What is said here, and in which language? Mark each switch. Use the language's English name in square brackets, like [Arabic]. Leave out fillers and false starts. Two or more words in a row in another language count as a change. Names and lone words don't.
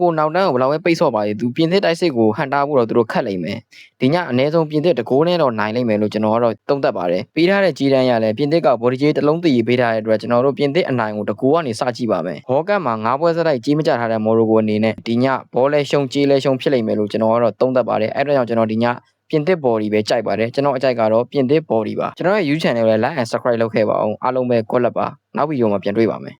[Burmese] ကိုနောက်တန်းကိုဘယ်လောက်ပဲပိတ်ဆော့ပါလေသူပြင်သစ်တိုက်စစ်ကိုဟန်တာဖို့တော့သူတို့ခတ်လိမ့်မယ်ဒီညအနည်းဆုံးပြင်သစ်တကိုးနဲ့တော့နိုင်လိမ့်မယ်လို့ကျွန်တော်ကတော့သုံးသပ်ပါတယ်ပေးထားတဲ့ကြီးတန်းရလဲပြင်သစ်ကဘော်ဒီဂျေးတစ်လုံးတည်ပေးထားတဲ့အတွက်ကျွန်တော်တို့ပြင်သစ်အနိုင်ကိုတကိုးကနေစကြည့်ပါမယ်ဘောကတ်မှာ9ပွဲစတိုက်ကြီးမကြထားတဲ့မော်ရိုကိုအနေနဲ့ဒီညဘောလဲရှုံကြီးလဲရှုံဖြစ်လိမ့်မယ်လို့ကျွန်တော်ကတော့သုံးသပ်ပါတယ်အဲ့ဒါကြောင့်ကျွန်တော်ဒီညပြင်သစ် body ပဲကြိုက်ပါတယ်ကျွန်တော်အကြိုက်ကတော့ပြင်သစ် body ပါကျွန်တော်ရဲ့ [English] YouTube channel [Burmese] ကိုလည်း [English] like and subscribe [Burmese] လုပ်ခဲ့ပါအောင်အားလုံးပဲ [English] good luck [Burmese] ပါနောက်ဗီဒီယိုမှာပြန်တွေ့ပါမယ်